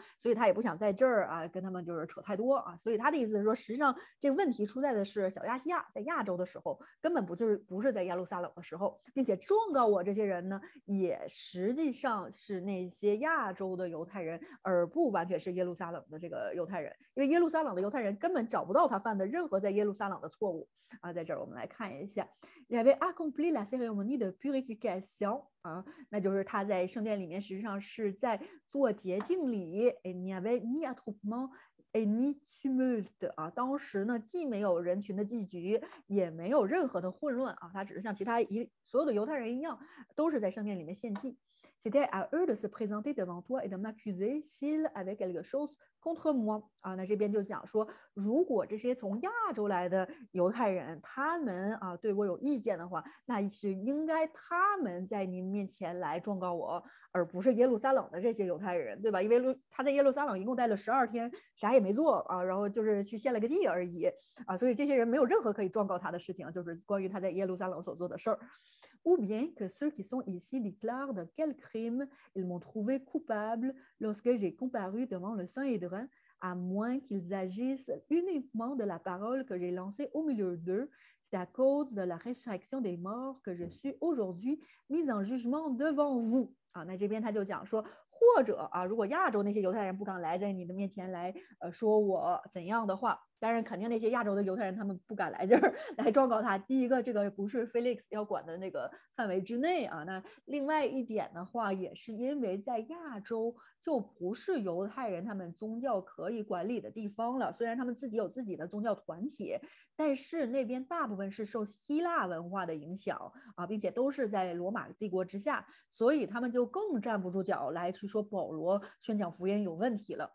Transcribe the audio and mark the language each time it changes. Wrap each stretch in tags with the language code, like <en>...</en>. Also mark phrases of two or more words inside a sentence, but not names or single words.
<zh>所以他也不想在这儿啊跟他们就是扯太多啊。所以他的意思是说，实际上这个问题出在的是小亚细亚，在亚洲的时候，根本不是在耶路撒冷的时候，并且状告我这些人呢，也实际上是那些亚亚洲的犹太人，而不完全是耶路撒冷的这个犹太人，因为耶路撒冷的犹太人根本找不到他犯的任何在耶路撒冷的错误啊。在这儿我们来看一下</zh> <fr>Il avait accompli la cérémonie de purification</fr> <zh>啊，那就是他在圣殿里面实际上是在做洁净礼。</zh> <fr>Il n'y avait ni attroupement ni</fr> <zh>tumulte 啊，当时呢既没有人群的聚集，也没有任何的混乱啊，他只是像其他所有的犹太人一样，都是在圣殿里面献祭。</zh> <fr>C'était à eux de se présenter devant toi et de m'accuser s'ils avaient quelque chose contre moi</fr> <zh>啊，那这边就讲说，如果这些从亚洲来的犹太人，他们啊对我有意见的话，那是应该他们在您面前来状告我，而不是耶路撒冷的这些犹太人，对吧？因为他在耶路撒冷一共待了12天，啥也没做啊，然后就是去献了个祭而已啊，所以这些人没有任何可以状告他的事情，就是关于他在耶路撒冷所做的事儿。</zh> <fr>Ou bien que ceux qui sont ici déclarent de quel crime ils m'ont trouvé coupable lorsque j'ai comparu devant le Saint-Hédrin, à moins qu'ils agissent uniquement de la parole que j'ai lancée au milieu d'eux. C'est à cause de la résurrection des morts que je suis aujourd'hui mise en jugement devant vous.</fr> <zh>啊，那这边他就讲说，或者啊，如果亚洲那些犹太人不敢来在你的面前来说我怎样的话，当然肯定那些亚洲的犹太人他们不敢来这儿来状告他。第一个，这个不是 Felix 要管的那个范围之内啊。那另外一点的话，也是因为在亚洲就不是犹太人他们宗教可以管理的地方了。虽然他们自己有自己的宗教团体，但是那边大部分是受希腊文化的影响啊，并且都是在罗马帝国之下，所以他们就更站不住脚来去说保罗宣讲福音有问题了。</zh>